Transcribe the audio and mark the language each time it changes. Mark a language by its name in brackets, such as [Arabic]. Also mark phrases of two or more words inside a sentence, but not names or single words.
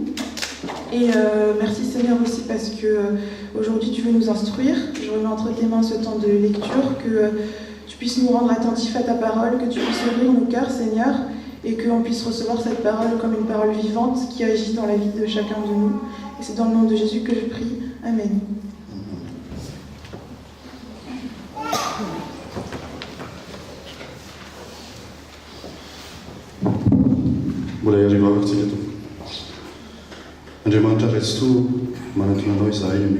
[French] Et merci Seigneur aussi parce que aujourd'hui tu veux nous instruire. Je remets entre tes mains ce temps de lecture, que tu puisses nous rendre attentifs à ta parole, que tu puisses ouvrir nos cœurs Seigneur, et qu'on puisse recevoir cette parole comme une parole vivante qui agit dans la vie de chacun de nous. Et c'est dans le nom de Jésus que je prie. Amen. [Malagasy] Mbola iarivavako tsika tompo. Andriamanitra raitsy to manatona anao izahay anio.